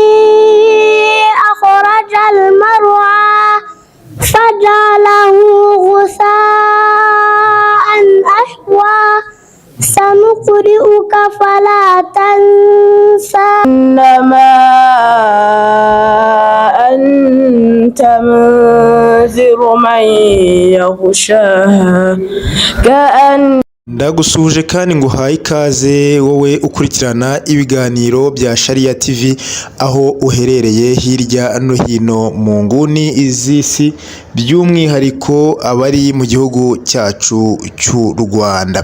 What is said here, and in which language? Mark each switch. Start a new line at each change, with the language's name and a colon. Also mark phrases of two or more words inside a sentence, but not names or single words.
Arabic: أخرج المرعى فجعله غثاء أحوى سنقرئك فلا تنسى إنما أنت منذر من يغشاها كأن
Kinyarwanda: Ndagusuhuje kandi nguhaye ikaze wowe ukurikirana ibiganiro bya Sharia TV aho uherereye hirya no hino mu nguni iz'isi, by'umwihariko abari mu gihugu cyacu cy'u Rwanda.